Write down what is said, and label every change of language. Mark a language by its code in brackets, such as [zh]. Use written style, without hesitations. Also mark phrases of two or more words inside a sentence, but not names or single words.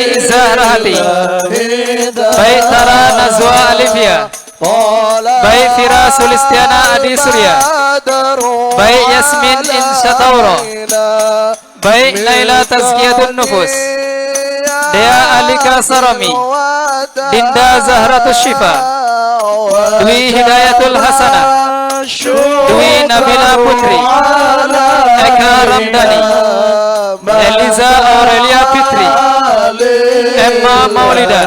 [id] Izzah Rahati, Bayi Tara Nazwa Alivia, Bayi Fira Sulistiana Adi Surya, Bayi Yasmin Insyatauro, Bayi Naila Tazkiyatun Nufus, Dea Alika Sarami, Dinda Zahratus Shifa, Dwi Hidayatul Hasanah, Dwi Nabila Putri, Eka Ramdhani, Eliza Aurelia Fitri, Emma Maulidan,